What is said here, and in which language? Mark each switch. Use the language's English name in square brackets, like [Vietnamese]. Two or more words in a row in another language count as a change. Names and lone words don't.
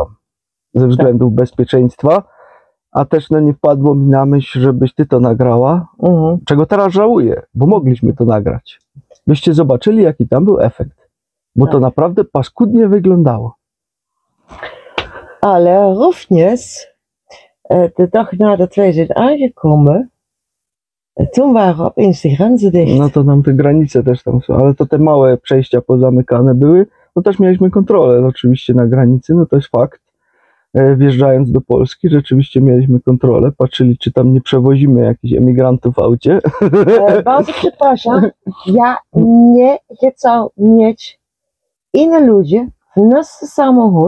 [Polish] Ze względów bezpieczeństwa. A też nie wpadło mi na myśl, żebyś ty to nagrała. Czego teraz żałuję, bo mogliśmy to nagrać. Byście zobaczyli, jaki tam był efekt. Bo to naprawdę paskudnie wyglądało. Ale również [Dutch] de dag nadat wij zijn aangekomen, toen waren opeens de grenzen dicht. [Polish] No to nam te granice też tam są, ale to te małe przejścia pozamykane były. No też mieliśmy kontrolę oczywiście na granicy, no to jest fakt. Wjeżdżając do Polski, rzeczywiście mieliśmy kontrolę, patrzyli, czy tam nie przewozimy jakichś emigrantów w aucie. Bardzo przepraszam, ja nie chcę mieć inne ludzi w nasz samochód,